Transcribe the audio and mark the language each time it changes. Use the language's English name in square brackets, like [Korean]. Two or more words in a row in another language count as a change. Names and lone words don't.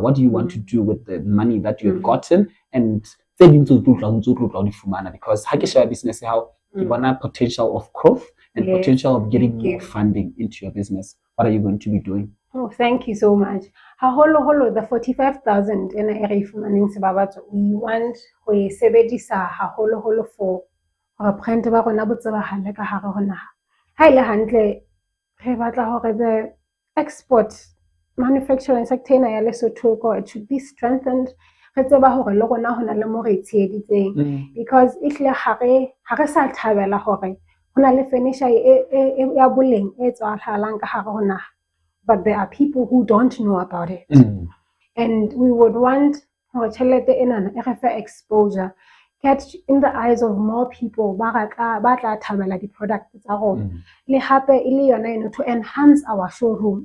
[English] What do you want to do with the money that you have gotten? And because business how you want a potential of growth and potential of getting more funding into your business. What are you going to be doing? Oh, thank you so much. The 45,000 we want [Southern Sotho] go sebedisa for brand ba rona bo tsebahale ka hare ho naha. Ha ile hantle re batla hore [English] the export manufacturing sector [Southern Sotho] ya Lesotho [English] it should be strengthened. [Southern Sotho] Re tseba hore le rona hona le mo re tsheditseng, because ihle ha re sa thabela hore hona le furniture ya boleng e tswahalang ka hare ho naha. [English] But there are people who don't know about it. And we would want exposure, catch in the eyes of more people, the product to enhance our showroom.